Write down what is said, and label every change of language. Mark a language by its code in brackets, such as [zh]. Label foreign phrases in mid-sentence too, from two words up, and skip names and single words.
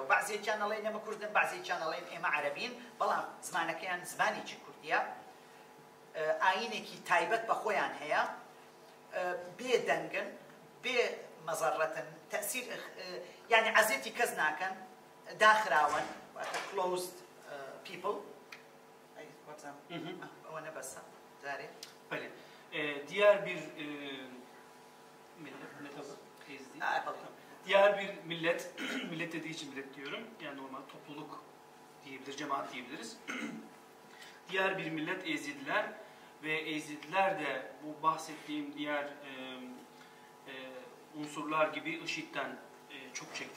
[ckb] بعضێکیان ئەڵێن ئێمە کوردن، بعضێکیان ئەڵێن ئێمە عەرەبین، بەڵام زمانەکەیان زمانێکی کوردیە، ئاینێکی تایبەت بە خۆیان هەیە، بێ دەنگن، بێ مەزەڕەتن، تەسیر یعنی عەزێتی کەس ناکەن، داخراون، واتە [en] closed people. [ckb] ئەوە نەبەسە جارێ. [tr] Bəli. Diğer bir millet dediği için millet diyorum. Yani normal topluluk diyebiliriz, cemaat diyebiliriz. Diğer bir millet Ezidiler ve Ezidiler de bu bahsettiğim diğer unsurlar gibi IŞİD'den çok çekti.